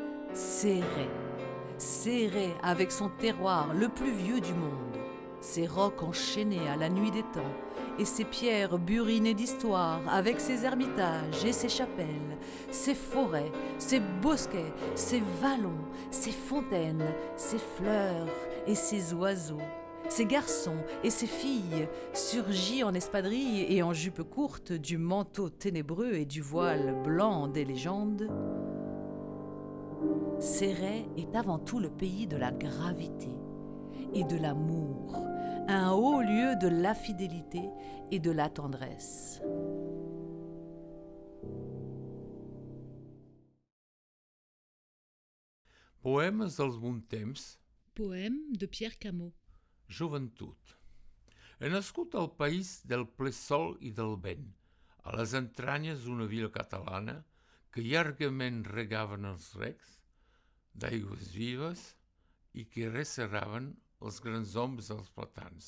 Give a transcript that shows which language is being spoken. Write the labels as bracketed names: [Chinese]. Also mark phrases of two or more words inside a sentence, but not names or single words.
[French] Serré avec son terroir le plus vieux du monde, ses rocs enchaînés à la nuit des temps, et ses pierres burinées d'histoire, avec ses ermitages et ses chapelles, ses forêts, ses bosquets, ses vallons, ses fontaines, ses fleurs et ses oiseaux, ses garçons et ses filles, surgis en espadrille et en jupe courte du manteau ténébreux et du voile blanc des légendes, Céret est avant tout le pays de la gravité et de l'amour, un haut lieu de la fidélité et de la tendresse. [Catalan] Poemes dels bons temps, [French] Poème de Pierre Camot. [Catalan] joventut. He nascut al país del ple sol i del vent, a les entranyes d'una vila catalana que llargament regaven els recs d'aigües vives i que resserraven els grans ombres dels platans.